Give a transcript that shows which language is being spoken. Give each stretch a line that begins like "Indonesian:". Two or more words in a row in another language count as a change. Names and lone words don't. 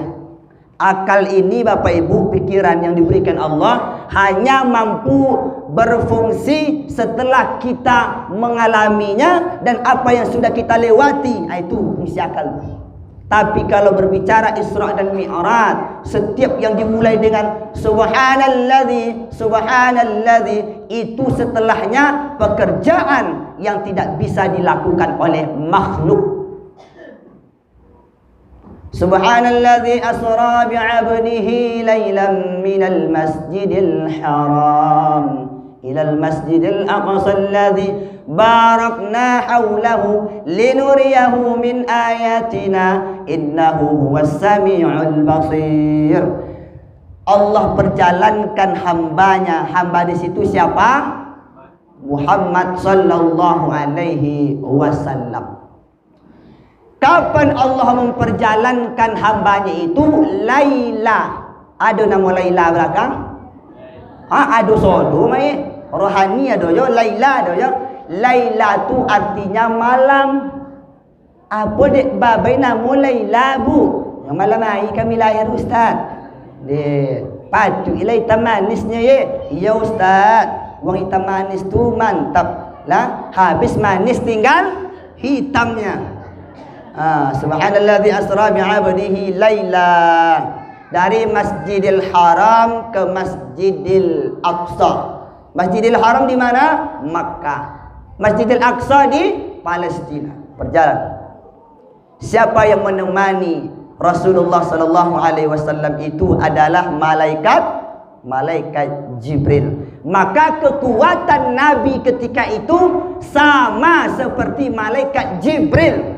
Indonesian: Akal ini Bapak Ibu, pikiran yang diberikan Allah hanya mampu berfungsi setelah kita mengalaminya dan apa yang sudah kita lewati, itu fungsi akal. Tapi kalau berbicara Isra dan Mi'raj, setiap yang dimulai dengan subhanalladzi, itu setelahnya pekerjaan yang tidak bisa dilakukan oleh makhluk.
Arabic: سبحان الذي أسرى بعبده ليلا من المسجد الحرام إلى المسجد الأقصى الذي باركنا حوله لنريه من آياتنا إنه هو السميع البصير.
Indonesian: Allah perjalankan hambanya. Hamba di situ siapa?
Arabic: محمد صلى الله عليه وسلم.
Indonesian: Kapan Allah memperjalankan hambanya itu? Laila. Ada nama Laila belakang? Ada sodo mai. Rohani ada yo, Laila ada yo. Laila tu artinya malam. Apa dek babai nama Laila bu? Yang malam hari kami lahir Ustaz. Dek, patu ilai hitam manisnya ye. Iya Ustaz. Wang hitam manis tu mantap lah. Habis manis tinggal hitamnya.
Arabic: سبحان الذي أسرى بعبده ليلا,
Indonesian: dari Masjidil Haram ke Masjidil Aqsa. Masjidil Haram di mana? Makkah. Masjidil Aqsa di Palestina. Berjalan. Siapa yang menemani Rasulullah
Arabic: صلى الله عليه وسلم
Indonesian: itu adalah malaikat Jibril. Maka kekuatan Nabi ketika itu sama seperti malaikat Jibril.